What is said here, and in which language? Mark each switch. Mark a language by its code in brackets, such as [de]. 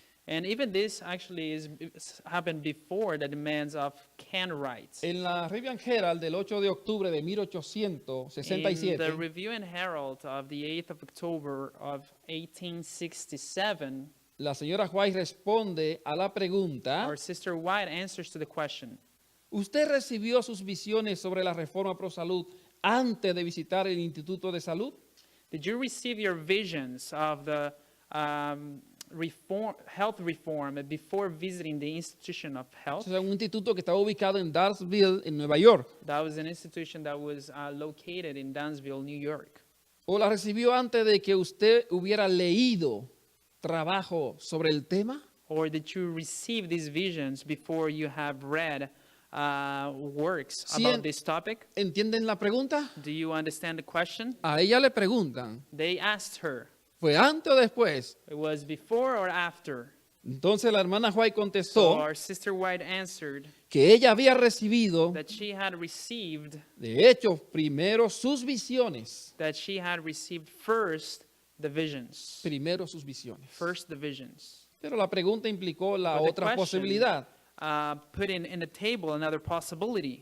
[en] And even this actually happened before the demands of Cartwright. [es] En la Review and Herald del 8 de octubre de [en] In the [es] 1867, [en] Review and Herald of the 8th of October of 1867, [es] la señora White responde a la pregunta, [en] our sister White answers to the question, [es] ¿usted recibió sus visiones sobre la reforma pro salud antes de visitar el Instituto de Salud? [en] did you receive your visions of the health reform before visiting the Institution of Health? [es] O sea, un instituto que estaba ubicado en Dallasville, en Nueva York. [en] That was an institution that was located in Dunsville, New York. [es] ¿O la recibió antes de que usted hubiera leído trabajo sobre el tema? [en] Or did you receive these visions before you have read works [es] Sí, [en] about this topic? [es] ¿Entienden la pregunta? [en] Do you understand the question? [es] A ella le preguntan, [en] They asked her, [es] ¿fue antes o después? [en] it was before or after? [es] Entonces la hermana White [en] So [es] contestó [en] our sister White answered [es] que ella había recibido, [en] that she had received, [es] de hecho, primero sus visiones. [en] first the visions. [es] Primero sus visiones. [en] First the visions. [es] Pero la pregunta implicó la [en] But the [es] otra [en] question, [es] posibilidad, [en] put in the table another possibility